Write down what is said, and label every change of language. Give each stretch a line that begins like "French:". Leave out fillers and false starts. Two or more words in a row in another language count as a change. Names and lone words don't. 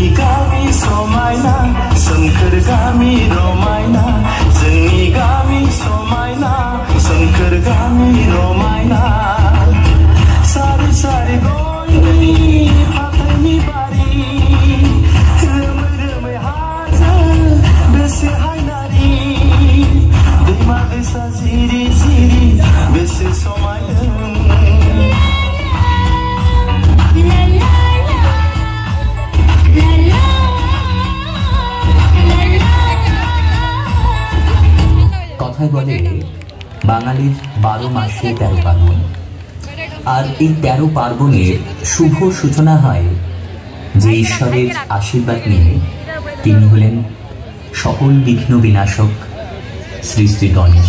Bangla: kami somayna sankar kami romayna Jani kami somayna sankar kami romayna Sari sari goyni patani bari Ziri ziri besi somaydan la la la la la বলে বাঙালির 12 মাসে 13 পার্বণ, আর এই 13 পার্বণের শুভ সূচনা হয় যে ঈশ্বরের আশীর্বাদ নিয়ে। তিনি হলেন সকল বিঘ্ন বিনাশক শ্রী শ্রী গণেশ।